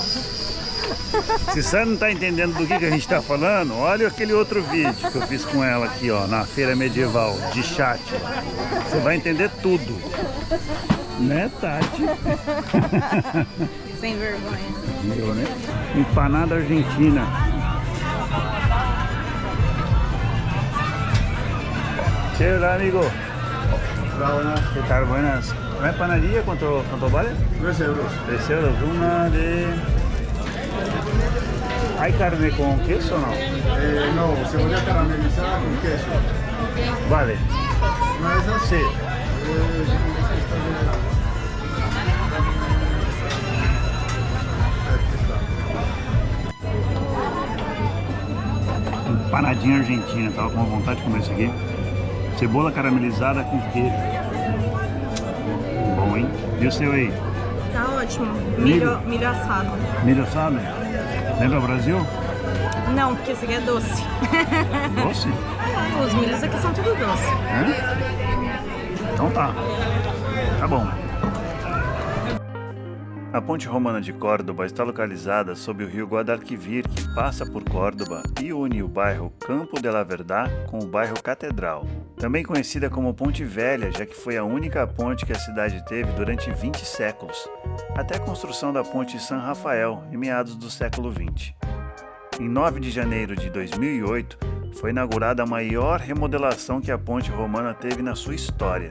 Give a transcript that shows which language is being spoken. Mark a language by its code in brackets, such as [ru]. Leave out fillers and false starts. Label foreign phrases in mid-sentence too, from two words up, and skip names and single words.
[pt] Se você não tá entendendo do que a gente tá falando, olha aquele outro vídeo que eu fiz com ela aqui, ó, na feira medieval, de chat. Você vai entender tudo. Né, Tati? Sem vergonha. Meu, né? [es] Empanada argentina. Hola, amigo. Hola, buenas. ¿Qué tal? Buenas. ¿Una empanadilla cuánto vale? 3 euros. 3 euros. Una de... ¿Hay carne con queso o no? No, cebolla caramelizada con queso. Vale. ¿Una de esas? [pt] Sí. Empanadinha argentina, tava com vontade de comer isso aqui. Cebola caramelizada com queijo. Bom, hein? E o seu aí? Tá ótimo. Milho? Milho assado. Milho assado? Lembra o Brasil? Não, porque esse aqui é doce. Doce? Os milhos aqui são tudo doce. É? Então tá. Tá bom. A ponte romana de Córdoba está localizada sob o rio Guadalquivir, que passa por Córdoba e une o bairro Campo de la Verdad com o bairro Catedral. Também conhecida como Ponte Velha, já que foi a única ponte que a cidade teve durante 20 séculos, até a construção da ponte San Rafael, em meados do século XX. Em 9 de janeiro de 2008, foi inaugurada a maior remodelação que a ponte romana teve na sua história.